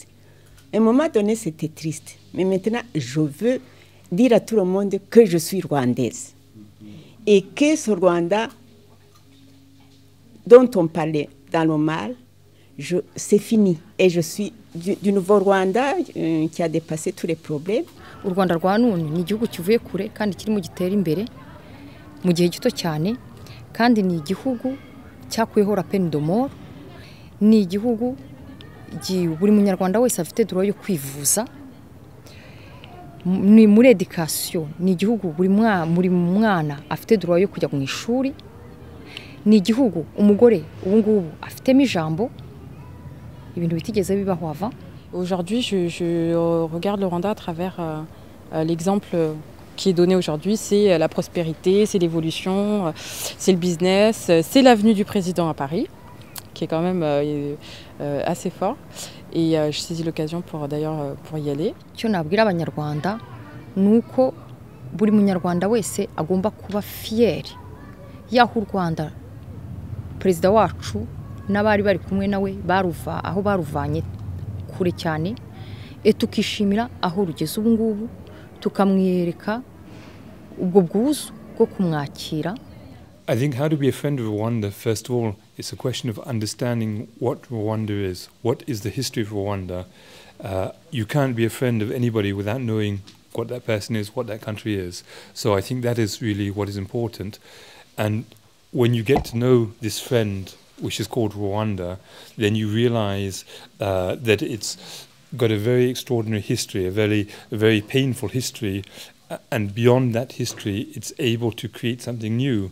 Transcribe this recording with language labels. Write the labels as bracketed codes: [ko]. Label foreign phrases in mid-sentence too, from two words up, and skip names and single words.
[fr] À un moment donné, c'était triste. Mais maintenant, je veux dire à tout le monde que je suis rwandaise. Et que ce Rwanda dont on parlait dans le mal, c'est fini. Et je suis du nouveau Rwanda qui a dépassé tous les problèmes. [rw] U Rwanda rwa none ni igihugu kivuye kure kandi kirimo gitera imbere mu gihe gito cyane, kandi ni igihugu cyakuyeho [fr] la peine de mort, [rw] ni igihugu buri munyarwanda wese afite droit yo kwivuza, ni muri education, ni igihugu buri mwana afite droit yo kujya mu ishuri, ni igihugu umugore ubu ngubu afitemo ijambo, ibintu bitigeze bibaho avant. [fr] Aujourd'hui, je regarde le Rwanda à travers l'exemple qui est donné aujourd'hui, c'est la prospérité, c'est l'évolution, c'est le business, c'est l'avenue du président à Paris, qui est quand même assez fort. Et je saisis l'occasion pour y aller. [rw] Icyo nabwira abanyarwanda nuko buri munyarwanda wese agomba kuba fier y'aho u Rwanda perezida wacu n'abari bari kumwe nawe aho baruvanye kure cyane, tukishimira aho rugeze ubu ngubu, tukamwereka ubwo bwuzu bwo kumwakira. [en] I think how to be a friend of Rwanda, first of all, it's a question of understanding what Rwanda is. What is the history of Rwanda? You can't be a friend of anybody without knowing what that person is, what that country is. So I think that is really what is important. And when you get to know this friend, which is called Rwanda, then you realize that it's got a very extraordinary history, a very painful history, and beyond that history, it's able to create something new.